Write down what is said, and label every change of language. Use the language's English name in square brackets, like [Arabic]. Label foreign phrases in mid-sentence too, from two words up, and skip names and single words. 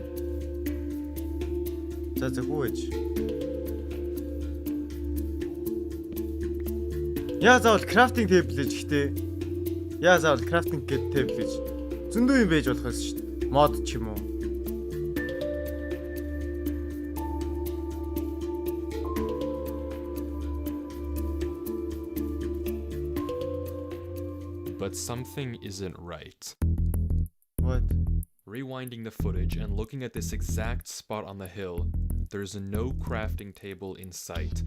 [Mongolian] За хөөж. Яа заавал [English] crafting table [Mongolian] гэж ихтэй. Яа заавал [English] crafting table [Mongolian] гэж. Зөндөө юм байж болох байсан шүү дээ. Мод ч юм уу. [English] But something isn't right. What? Rewinding the footage and looking at this exact spot on the hill, there's no crafting table in sight.